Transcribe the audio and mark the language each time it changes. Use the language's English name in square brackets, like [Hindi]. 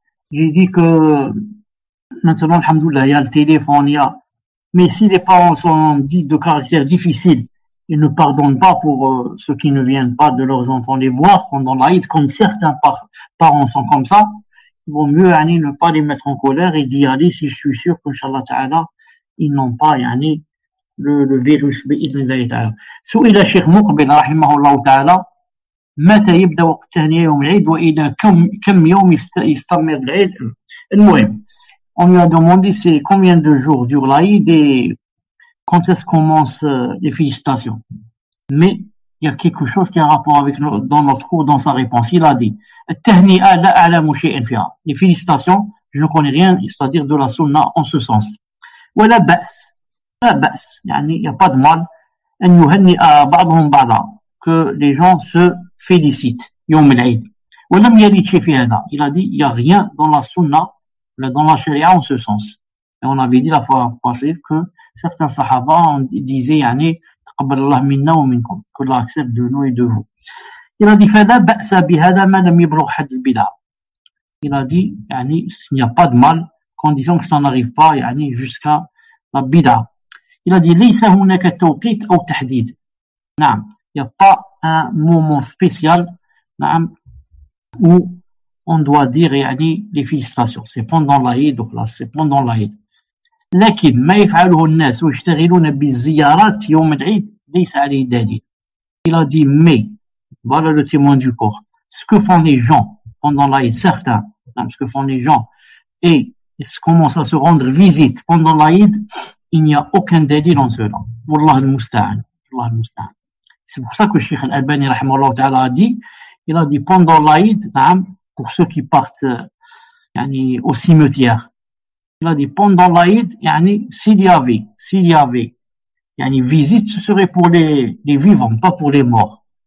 [French] J'ai dit que maintenant, alhamdoulilah, il y a le téléphone, mais si les parents sont dits de caractère difficile, ils ne pardonnent pas pour ceux qui ne viennent pas de leurs enfants les voir pendant l'Aïd, comme certains parents sont comme ça, il vaut mieux ne pas les mettre en colère et d'y aller si je suis sûr qu'Inch'Allah ta'ala, ils n'ont pas le virus [Arabic] بإذن تعالى. سئل الشيخ مقبل رحمه الله تعالى متى يبدأ وقت التهنئة يوم العيد وإلى كم يوم يستمر العيد. المهم, [French] on lui a demandé c'est combien de jours dure l'Aïd et quand est-ce qu'on commence les félicitations. Mais il y a quelque chose qui a un rapport avec dans notre cours, dans sa réponse. Il a dit [Arabic] التهنئة لا أعلم شيئا فيها. [French] Les félicitations, je ne connais rien, c'est-à-dire de la sunna en ce sens. [Arabic] ولا بأس. لا بأس. [French] il n'y a pas de mal [Arabic] أن يهنئ بعضهم بعضا, [French] que les gens se félicitent [Arabic] يوم العيد. ولم يرد شيء في هذا. [French] Il a dit il n'y a rien dans la sunna, dans la charia en ce sens. Et on avait dit la fois passée que certains sahaba disaient [Arabic] تقبل الله منا ومنكم, [French] que Allah accepte de nous et de vous. Il a dit [Arabic] فلا بأس بهذا ما لم يبلغ حد البدع. [French] Il a dit il n'y a pas de mal condition que ça n'arrive pas jusqu'à la bid'a. Il a dit [Arabic] ليس هناك توقيت أو تحديد. [French] نعم, il n'y a pas un moment spécial où on doit dire les félicitations. C'est pendant l'Aïd, donc là c'est pendant l'Aïd. [Arabic] لكن ما يفعله الناس ويشتغلون بالزيارات يوم العيد ليس عليه دليل. [French] Il a dit mais, voilà le témoin du corps, ce que font les gens pendant l'Aïd, certains, ce que font les gens, et commencent à se rendre visite pendant l'Aïd, il n'y a aucun délit en cela. Wallah al-musta'an. C'est pour ça que Cheikh Al-Albani rahimahullah ta'ala a dit pendant l'Aïd, pour ceux qui partent au cimetière, il a dit pendant l'Aïd, s'il y avait visite, ce serait pour les vivants, pas pour les morts.